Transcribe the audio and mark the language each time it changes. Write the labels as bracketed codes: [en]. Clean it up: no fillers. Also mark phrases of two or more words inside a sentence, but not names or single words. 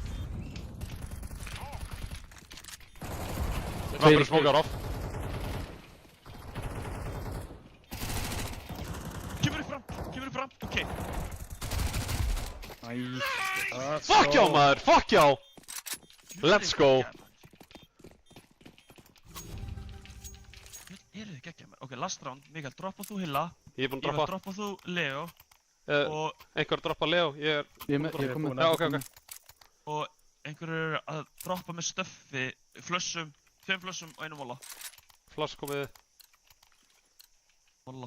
[is] Rappur smókar off. Kemur upp fram. Ok. Nice. Fuck já, maður, fuck já! [en] Let's go. [is] Eru þið geggjað maður? [en] Ok, last round. [is] Mikael, droppa þú Hilla. Ég er búinn að Ívar, droppa. droppa þú Leo. Og Einhver droppa Leo, ég er... Ég er komin. Já, ok. Og einhverju eru að droppa með stöffi, flössum, 2 flössum og 1 molla. Flash komið. Molla.